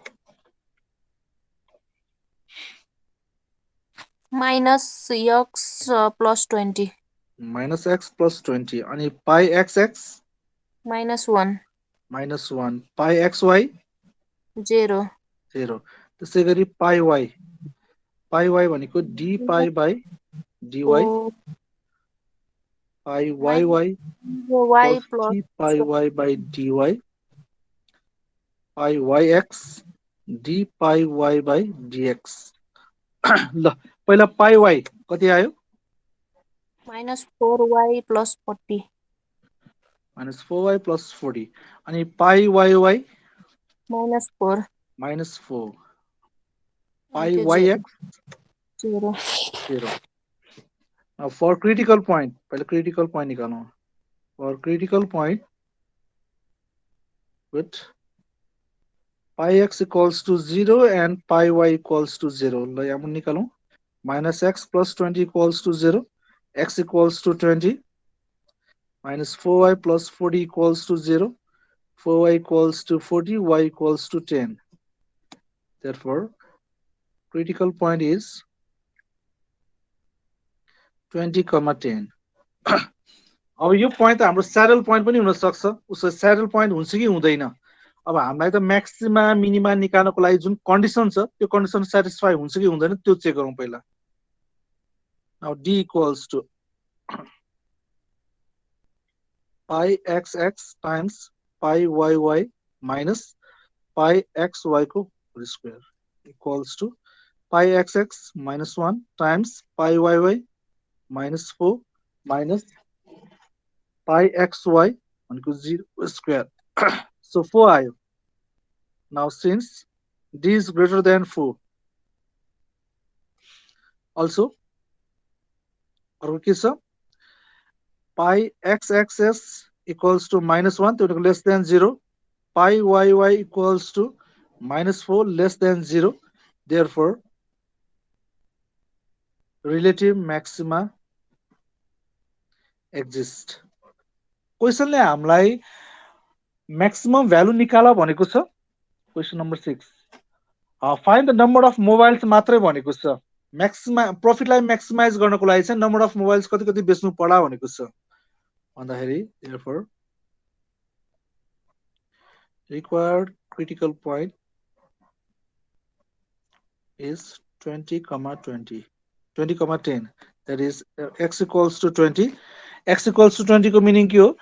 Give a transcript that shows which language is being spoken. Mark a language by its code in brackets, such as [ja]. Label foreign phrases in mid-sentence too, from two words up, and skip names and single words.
[en] minus x plus 20 minus x plus 20 अनि pi x x -1 -1. pi x y 0 0. [ne] त्यसै गरी [en] pi y भनेको d pi by d y. pi y y y प्लस प्लस d pi y by d y. pi y x d pi y by dx. [ne] ल पहिला [en] pi y [ne] कति आयो? [en] -4y प्लस 40 -4y प्लस 40 अनि pi y y -4 -4. pi y x 0 0. Now for critical point, पहले critical point निकालौं. For critical point with pi x equals to 0 and pi y equals to 0. [ne] ल यहाँ पनि निकालौं. [en] Minus x plus 20 equals to 0. X equals to 20. Minus 4y plus 40 equals to 0. 4y equals to 40. Y equals to 10. Therefore, critical point is 20,10. [ne] अब यो पोइन्ट त हाम्रो [en] saddle point [ne] पनि हुन सक्छ. उसो [en] saddle point [ne] हुन्छ कि हुँदैन. अब हामीलाई त [en] maxima minima [ne] निकाल्नको लागि जुन कन्डिसन छ त्यो [en] condition satisfy [ne] हुन्छ कि हुँदैन त्यो चेक गरौँ पहिला. [en] now d equals to pi x x times pi y y minus pi x y को whole square equals to pi x x -1 times pi y y -4 minus pi x y भनेको 0 square. [ne] So 4 आयो. [en] Now since d is greater than 4, also [ne] अर्को के छ? [en] pi x xs equals to -1 [ne] त्यो भनेको [en] less than 0. pi y y equals to -4 less than 0. Therefore, relative maxima exist. [ne] क्वेशनले हामीलाई [en] maximum value [ne] निकाल भनेको छ. [en] question number 6. find the number of mobiles [ne] मात्रै भनेको छ. म्याक्सिमा प्रफिटलाई म्याक्सिमाइज गर्नको लागि चाहिँ [en] number of mobiles [ne] कति कति बेच्नु पर्ला भनेको छ भन्दाखेरि [en] therefore required critical point is 20,20 20,10. That is x equals to 20. x equals to 20 [ne] को मिनिङ के हो?